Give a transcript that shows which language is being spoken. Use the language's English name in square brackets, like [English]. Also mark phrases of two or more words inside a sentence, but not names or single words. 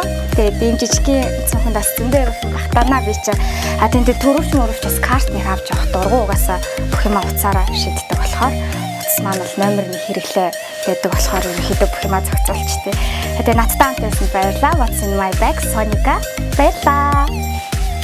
[Mongolian] Тэгээд би энэ жижигхэн цонхонд бас зөндөө багтаанаа би чи тэнтэй төрөвч мөрөвч бас карт нэр авч явах дургу угаасаа бүх юм утсаараа шийддэг болохоор утас маань бол номер нь хэрэглээ гэдэг болохоор ерөнхийдөө бүх юмаа зохицуулчихдээ. Тэгээд надтай хамт байсан баярлалаа. [English] What's in my bag? [Mongolian] Соника. Баярлалаа.